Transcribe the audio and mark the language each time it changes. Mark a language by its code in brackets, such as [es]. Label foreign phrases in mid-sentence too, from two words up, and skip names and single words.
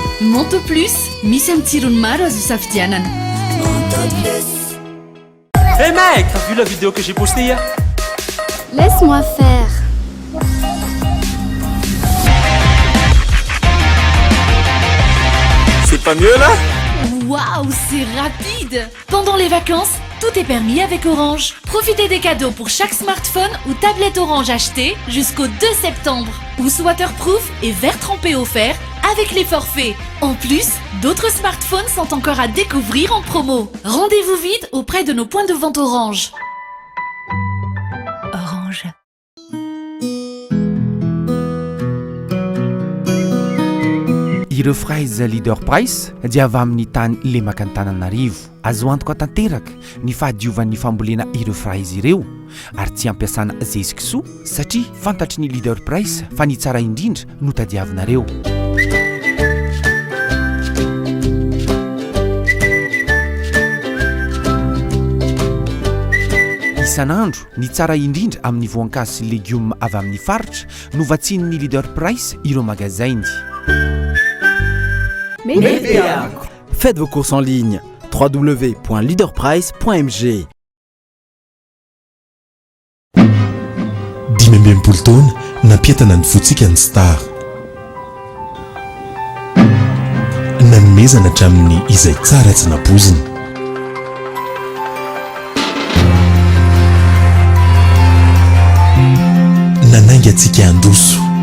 [mg] Monto Plus, misy amin'ny tsirony maro azo isafidianana. [fr] Hey mec, t'as vu la vidéo que j'ai postée hier? Laisse-moi faire. C'est pas mieux là? Waouh, c'est rapide! Pendant les vacances, tout est permis avec Orange. Profitez des cadeaux pour chaque smartphone ou tablette Orange acheté jusqu'au 2 septembre. Housse waterproof et verre trempé offert avec les forfaits. En plus, d'autres smartphones sont encore à découvrir en promo. Rendez-vous vite auprès de nos points de vente Orange. Orange. [mg] ireo fraizy leader price dia avy amin'ny tany lemaka ny tananarivo azo antoka tanteraka ny fahadiovan'ny fambolena ireo fraizy ireo ary tsy ampiasana zezikisoa satria fantatry ny leader price fa ny tsara indrindra no tadiavinareo. isan'andro ny tsara indrindra amin'ny voankazo sy légume avy amin'ny faritra no vatsinin'ny leader price ireo magazainy. [fr] Faites vos courses en ligne www.leaderprice.mg. [mg] Dimembempolo taona nampietana ny votsika ny star nanomezana hatramin'ny izay tsara tsy napozina nanainga antsika andoso